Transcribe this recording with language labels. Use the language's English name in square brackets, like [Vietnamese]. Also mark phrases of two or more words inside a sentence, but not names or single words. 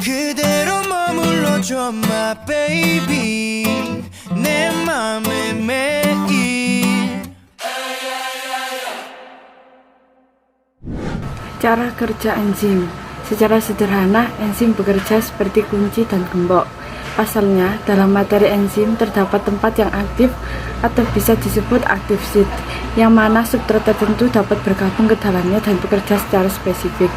[Korean] 그대로 머물러줘 [English] my baby [Korean] 내 맘에 매일. [Indonesian] Cara kerja enzim. Secara sederhana, enzim bekerja seperti kunci dan gembok. Pasalnya, dalam materi enzim terdapat tempat yang aktif atau bisa disebut [English] active site, [Indonesian] yang mana substrat tertentu dapat bergabung ke dalamnya dan bekerja secara spesifik.